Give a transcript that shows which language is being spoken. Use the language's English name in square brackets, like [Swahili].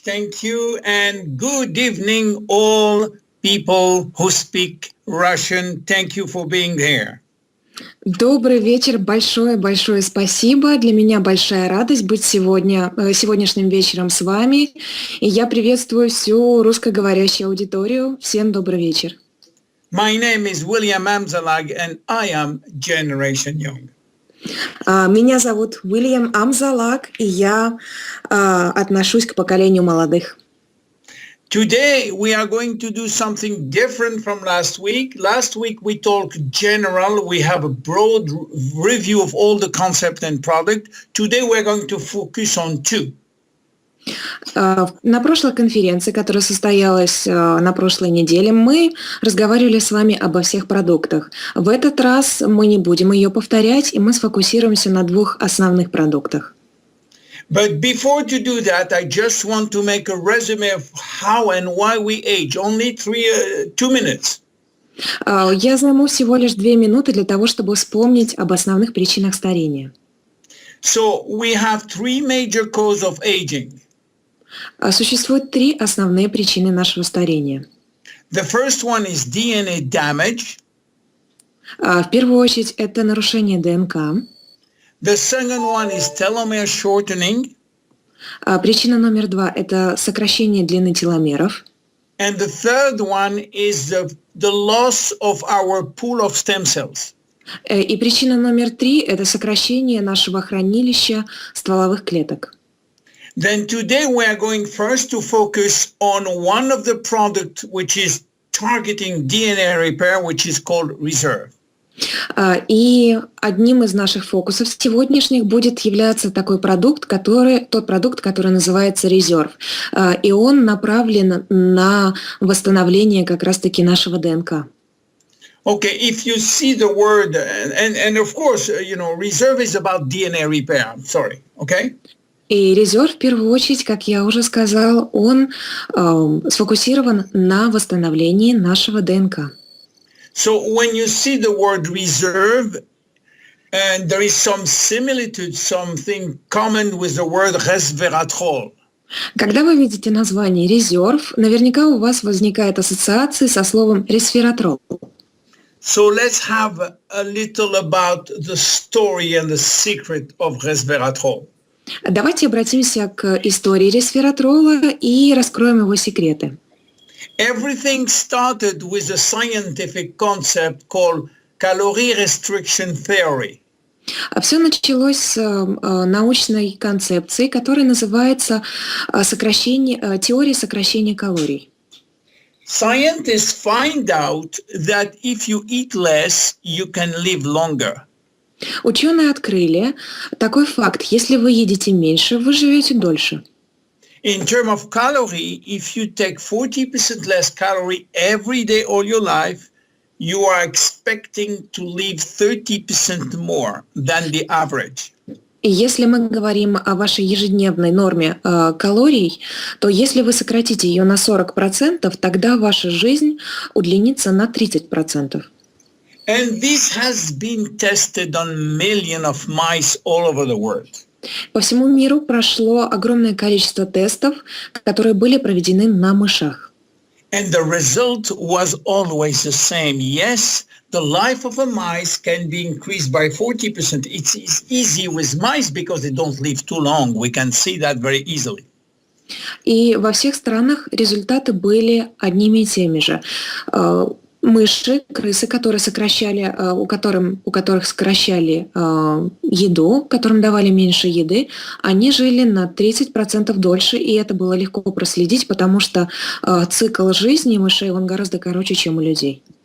[English] Thank you and good evening all people who speak Russian. Thank you for being here. [Russian] Добрый вечер, большое спасибо. Для меня большая радость быть сегодняшним вечером с вами. И я приветствую всю русскоговорящую аудиторию. Всем добрый вечер. [English] My name is William Amzalag and I am Generation Young. [Russian] Меня зовут Вильям Амзалаг, и я отношусь к поколению молодых. [English] Today we are going to do something different from last week. Last week we talked general. We have a broad review of all the concept and product. Today we're going to focus on two. [Russian] На прошлой конференции, которая состоялась на прошлой неделе, мы разговаривали с вами обо всех продуктах. В этот раз мы не будем ее повторять, и мы сфокусируемся на двух основных продуктах. [English] But before to do that, I just want to make a resume of how and why we age. Only 2 minutes. [Russian] Я займу всего лишь 2 минуты для того, чтобы вспомнить об основных причинах старения. [English] So we have 3 major causes of aging. [Russian] Существует 3 основные причины нашего старения. [English] The first one is DNA damage. [Russian] В первую очередь, это нарушение ДНК. [English] The second one is telomere shortening. [Russian] Причина номер 2 – это сокращение длины теломеров. [English] And the third one is the loss of our pool of stem cells. [Russian] И причина номер 3 – это сокращение нашего хранилища стволовых клеток. [English] Then today we are going first to focus on one of the products which is targeting DNA repair, which is called reserve. [Russian] И одним из наших фокусов сегодняшних будет являться тот продукт, который называется резерв. И он направлен на восстановление как раз-таки нашего ДНК. [English] Okay, if you see the word, and of course, reserve is about DNA repair. I'm sorry, okay? [Russian] И резерв, в первую очередь, как я уже сказал, он сфокусирован на восстановлении нашего ДНК. [English] So when you see the word reserve, and there is some similitude, something common with the word resveratrol. [Russian] Когда вы видите название резерв, наверняка у вас возникает ассоциация со словом resveratrol. [English] So let's have a little about the story and the secret of resveratrol. [Russian] Давайте обратимся к истории resveratrola и раскроем его секреты. [English] Everything started with a scientific concept called calorie restriction theory. [Russian] Все началось с научной концепции, которая называется теория сокращения калорий. [English] Scientists find out that if you eat less, you can live longer. [Russian] Ученые открыли такой факт: если вы едите меньше, вы живете дольше. [English] In terms of calorie, if you take 40% less calorie every day all your life, you are expecting to live 30% more than the average. [Russian] И если мы говорим о вашей ежедневной норме калорий, то если вы сократите ее на 40%, тогда ваша жизнь удлинится на 30%. [English] And this has been tested on millions of mice all over the world. [Russian] По всему миру прошло огромное количество тестов, которые были проведены на мышах. [English] And the result was always the same. Yes, the life of a mice can be increased by 40%. It's easy with mice because they don't live too long. We can see that very easily. [Russian] И во всех странах результаты были одними и теми же. Мыши, крысы, которые сокращали, у которых сокращали еду, которым давали меньше еды, они жили на 30% дольше, и это было легко проследить, потому что цикл жизни мышей, он гораздо короче, чем у людей.